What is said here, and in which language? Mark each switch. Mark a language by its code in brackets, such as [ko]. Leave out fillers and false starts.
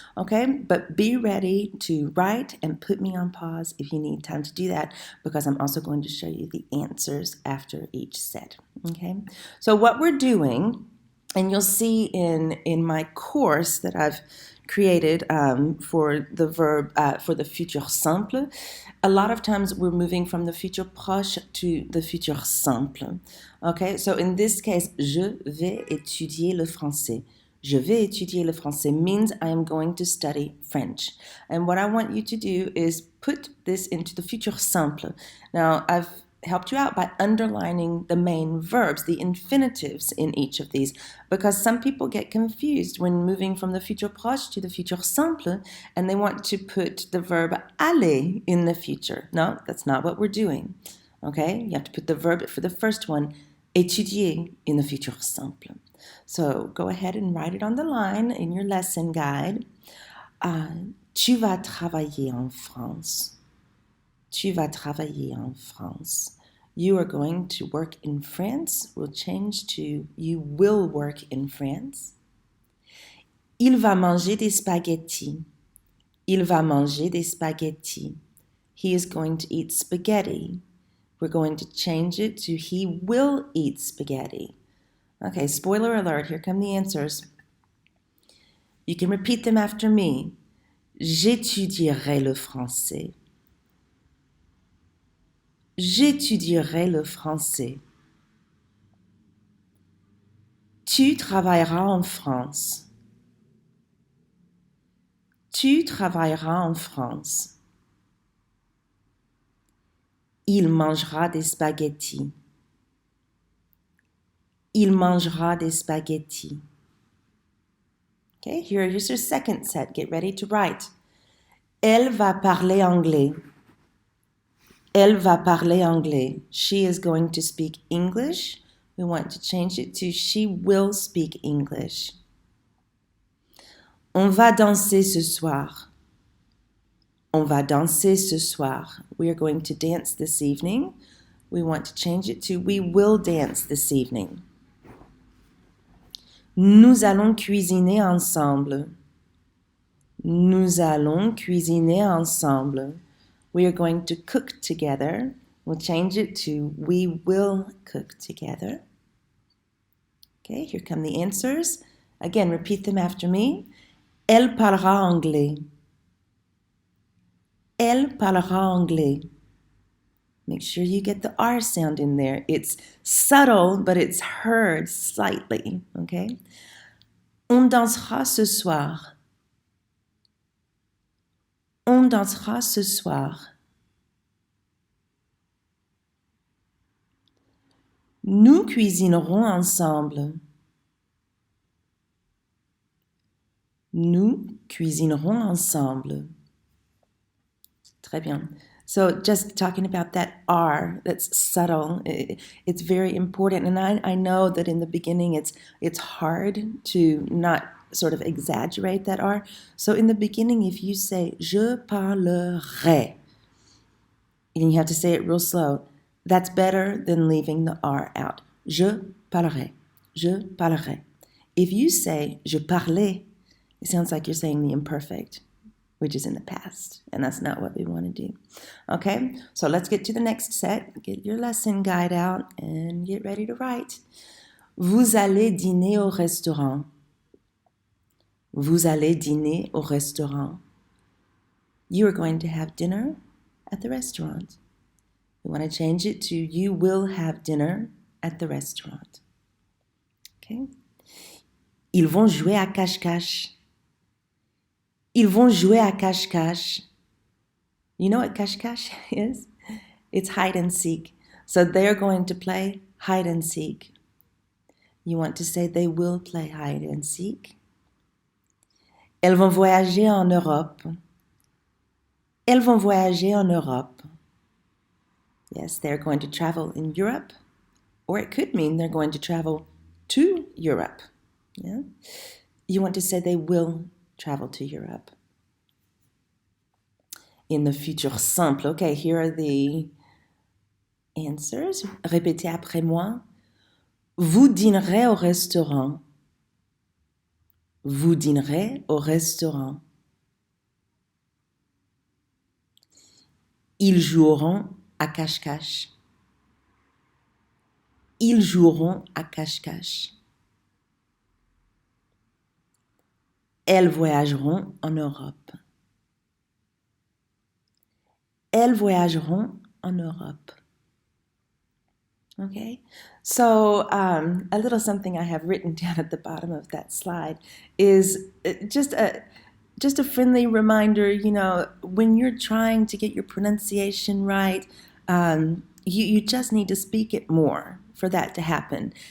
[en] Okay, but be ready to write and put me on pause if you need time to do that, because I'm also going to show you the answers after each set. Okay, so what we're doing, and you'll see in my course that I've created for the verb, for the futur simple, a lot of times we're moving from the futur proche to the futur simple. Okay, so in this case, [fr] je vais étudier le français. Je vais étudier le français [en] means I am going to study French. And what I want you to do is put this into the futur simple. Now, I've helped you out by underlining the main verbs, the infinitives in each of these, because some people get confused when moving from the futur proche to the futur simple, and they want to put the verb aller in the future. No, that's not what we're doing. Okay, you have to put the verb for the first one, étudier, in the futur simple. So go ahead and write it on the line in your lesson guide. [fr] Tu vas travailler en France. Tu vas travailler en France. [en] You are going to work in France. We'll change to you will work in France. [fr] Il va manger des spaghettis. Il va manger des spaghettis. [en] He is going to eat spaghetti. We're going to change it to he will eat spaghetti. Okay, spoiler alert, here come the answers. You can repeat them after me. [fr] J'étudierai le français. J'étudierai le français. Tu travailleras en France. Tu travailleras en France. Il mangera des spaghettis. Il mangera des spaghettis. [en] Okay, here's your second set. Get ready to write. [fr] Elle va parler anglais. Elle va parler anglais. [en] She is going to speak English We want to change it to she will speak English. [fr] On va danser ce soir. On va danser ce soir. [en] We are going to dance this evening. We want to change it to we will dance this evening. [fr] Nous allons cuisiner ensemble. Nous allons cuisiner ensemble. [en] We are going to cook together. We'll change it to we will cook together. Okay, here come the answers. Again, repeat them after me. [fr] Elle parlera anglais. Elle parlera anglais. [en] Make sure you get the R sound in there. It's subtle, but it's heard slightly, okay? [fr] On dansera ce soir. On dansera ce soir. Nous cuisinerons ensemble. Nous cuisinerons ensemble. Très bien. [en] So just talking about that R, that's subtle, it's very important. And I know that in the beginning it's hard to not sort of exaggerate that R. So in the beginning, if you say, [fr] je parlerai, [en] and you have to say it real slow, that's better than leaving the R out. [fr] Je parlerai. Je parlerai. [en] If you say, [fr] je parlais, [en] it sounds like you're saying the imperfect, which is in the past, and that's not what we want to do. Okay, so let's get to the next set. Get your lesson guide out and get ready to write. [fr] Vous allez dîner au restaurant. Vous allez dîner au restaurant. [en] You are going to have dinner at the restaurant. We want to change it to you will have dinner at the restaurant. Okay? [fr] Ils vont jouer à cache-cache. Ils vont jouer à cache-cache. [en] You know what cache-cache is? It's hide and seek. So they're going to play hide and seek. You want to say they will play hide and seek. Elles vont voyager en Europe. Elles vont voyager en Europe. Yes, they're going to travel in Europe, or it could mean they're going to travel to Europe. Yeah? You want to say they will travel to Europe. In the futur simple. Okay, here are the answers. [fr] Répétez après moi. Vous dînerez au restaurant. Vous dînerez au restaurant. Ils joueront à cache-cache. Ils joueront à cache-cache. Elles voyageront en Europe. Elles voyageront en Europe. [en] Okay, so a little something I have written down at the bottom of that slide is just a friendly reminder, you know, when you're trying to get your pronunciation right, you just need to speak it more for that to happen.